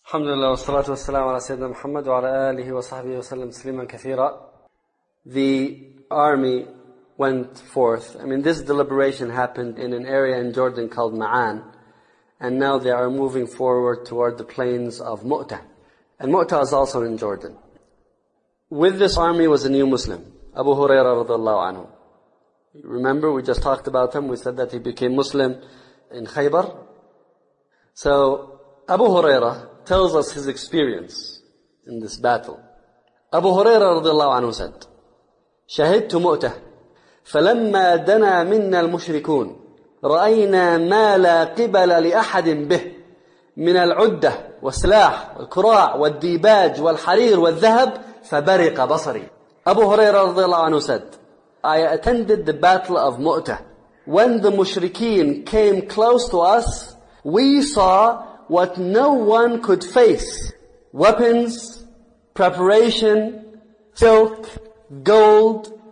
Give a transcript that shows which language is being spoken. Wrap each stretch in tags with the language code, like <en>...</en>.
<ar>الحمد لله والصلاة والسلام على سيدنا محمد وعلى آله وصحبه وسلم تسليما كثيرا.</ar> <en>The army went forth. I mean, this deliberation happened in an area in Jordan called Ma'an. And now they are moving forward toward the plains of Mu'ta. And Mu'ta is also in Jordan. With this army was a new Muslim, Abu Hurairah radiallahu anhu. Remember, we just talked about him. We said that he became Muslim in Khaybar. So Abu Hurairah tells us his experience in this battle. Abu Hurairah radiallahu anhu said,</en> <ar>شهدت مؤتة فلما دنا منا المشركون رأينا ما لا قبل لأحد به من العدة والسلاح والكراع والديباج والحرير والذهب فبرق بصري.</ar> <en>Abu Hurairah radiallahu anhu said, I attended the battle of Mu'tah. When the mushrikeen came close to us, we saw what no one could face. Weapons, preparation, silk, gold.</en>